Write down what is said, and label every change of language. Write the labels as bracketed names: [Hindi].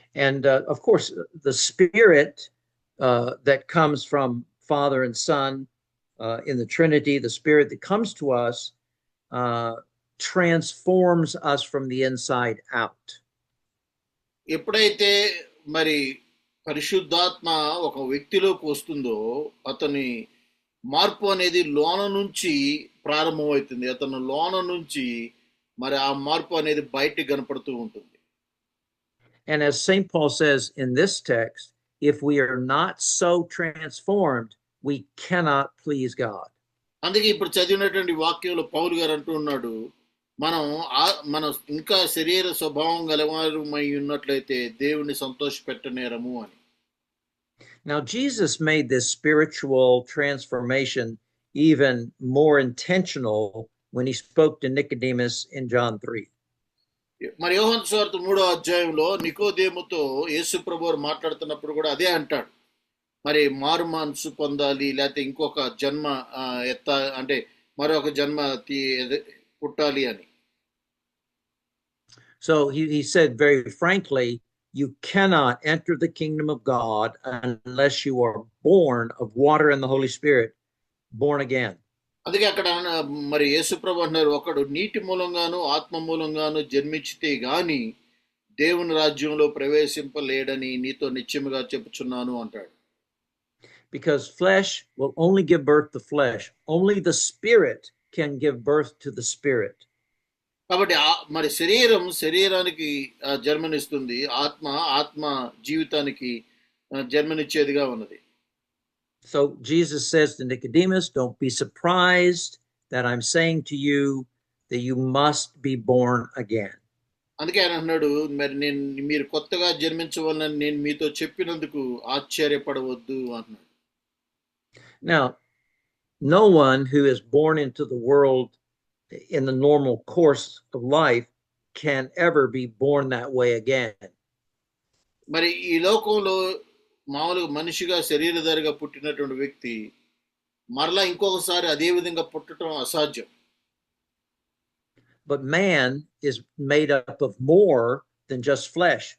[English] And of course, the spirit that comes from Father and Son in the Trinity, the spirit that comes to us, transforms us from the inside out. [Telugu] ఎప్పుడైతే మరి పరిశుద్ధాత్మ ఒక వ్యక్తిలోకి వస్తుందో అతని మార్పు అనేది లోన నుంచి ప్రారంభమవుతుంది. అతను లోన నుంచి మరి ఆ మార్పు అనేది బయటికి కనపడుతూ ఉంటుంది. [English] And as St. Paul says in this text, if we are not so transformed, we cannot please God. [Telugu] అందుకే ఇప్పుడు చదివినటువంటి వాక్యంలో పౌలు గారు అంటూ ఉన్నాడు, మనం ఇంకా శరీర స్వభావం గలవారమై ఉన్నట్లయితే దేవుని సంతోషపెట్టనేరము అని. [English] Now Jesus made this spiritual transformation even more intentional when he spoke to Nicodemus in John 3. [Telugu] మరి యోహాను సువార్త 3వ అధ్యాయంలో నికోదేముతో యేసు ప్రభువు మాట్లాడుతున్నప్పుడు కూడా అదే అంటాడు, మరి మారు మనసు పొందాలి, లేకపోతే ఇంకొక జన్మ అంటే మరొక జన్మ పుట్టాలి అని. [English] So he said very frankly, you cannot enter the kingdom of God unless you are born of water and the Holy Spirit, born again. [Telugu] అందుకే అక్కడ మరి యేసుప్రభు అంటున్నారు, ఒకడు నీటి మూలంగాను ఆత్మ మూలంగాను జన్మించితే గాని దేవుని రాజ్యంలో ప్రవేశింపలేడని నీతో నిశ్చయముగా చెప్పుచున్నాను అంటాడు. [English] Because flesh will only give birth to flesh. Only the spirit can give birth to the spirit. [Telugu] కాబట్టి మరి శరీరానికి జన్మనిస్తుంది, ఆత్మ జీవితానికి జన్మనిచ్చేదిగా ఉన్నది. [English] So Jesus says to Nicodemus, don't be surprised that I'm saying to you that you must be born again. [Telugu] అందుకే ఆయన అన్నాడు, మరి మీరు కొత్తగా జన్మించవాలని నేను మీతో చెప్పినందుకు ఆశ్చర్యపడవద్దు అన్నాడు. [English] Now, no one who is born into the world in the normal course of life can ever be born that way again. [Telugu] మరి ఈ లోకంలో మామూలుగా మనిషిగా శరీరధారిగా పుట్టినటువంటి వ్యక్తి మరలా ఇంకొకసారి అదే విధంగా పుట్టడం అసాధ్యం. [English] But man is made up of more than just flesh.